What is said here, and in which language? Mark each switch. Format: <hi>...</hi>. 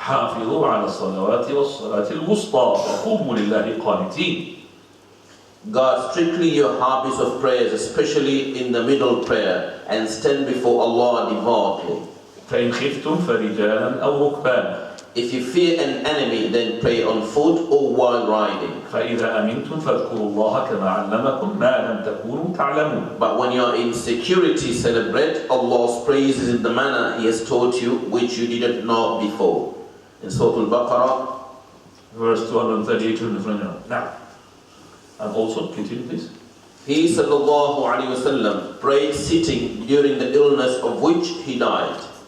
<ar>حافظوا على الصلوات والصلاة الوسطى وقوموا لله قانتين.</ar> <en>Guard strictly your habits of prayers, especially in the middle prayer, and stand before Allah devoutly.</en> <ar>فإن خفتم فرجالا أو ركبانا.</ar> <en>If you fear an enemy, then pray on foot or while riding.</en> <ar>فإذا أمنتم فاذكروا الله كما علمكم ما لم تكونوا تعلمون.</ar> <en>But when you are in security, celebrate Allah's praises in the manner He has taught you, which you didn't know before. In Surah Al-Baqarah, verse 238. Now, and also continue, please. He sallallahu alaihi wasallam prayed sitting during the illness of which he died.</en>